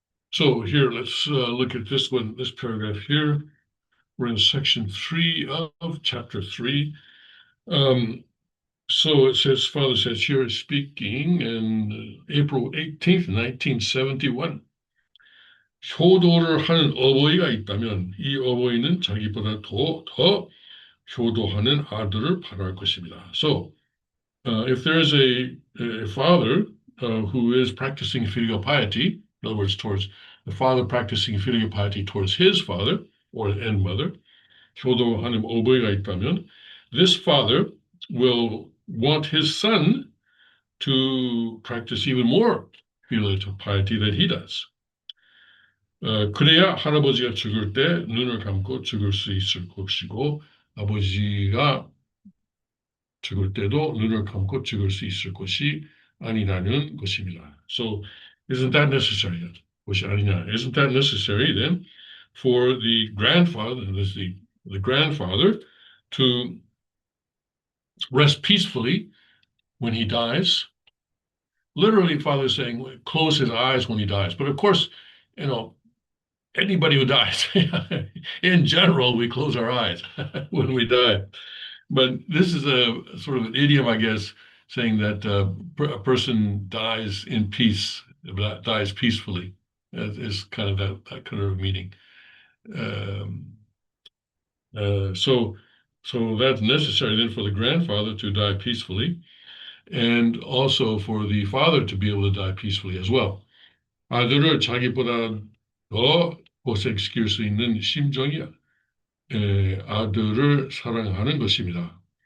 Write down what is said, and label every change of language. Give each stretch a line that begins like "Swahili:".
English: So here, let's look at this one, this paragraph here. We're in section 3 of chapter 3. So it says, Father says here, speaking in April 18th, 1971.
Korean: 효도를 하는 어버이가 있다면 이 어버이는 자기보다 더 효도하는 아들을 바랄 것입니다.
English: So, if there is a father who is practicing filial piety, in other words, towards the father practicing filial piety towards his father and mother,
Korean: 효도하는 어버이가 있다면,
English: this father will want his son to practice even more filial piety than he does.
Korean: 그래야 할아버지가 죽을 때 눈을 감고 죽을 수 있을 것이고 아버지가 죽을 때도 눈을 감고 죽을 수 있을 것이 아니라는 것입니다.
English: So isn't that necessary?
Korean: 것이 아니냐?
English: Isn't that necessary then for the grandfather, the grandfather, to rest peacefully when he dies? Literally, Father is saying, close his eyes when he dies. But of course, anybody who dies, in general, we close our eyes when we die. But this is a sort of an idiom, I guess, saying that a person dies in peace, dies peacefully, is kind of that kind of meaning. Um, uh, so, so that's necessary then for the grandfather to die peacefully, and also for the father to be able to die peacefully as well.
Korean: 아들을 자기보다 더 고생시킬 수 있는 심정이 아들을 사랑하는 것입니다.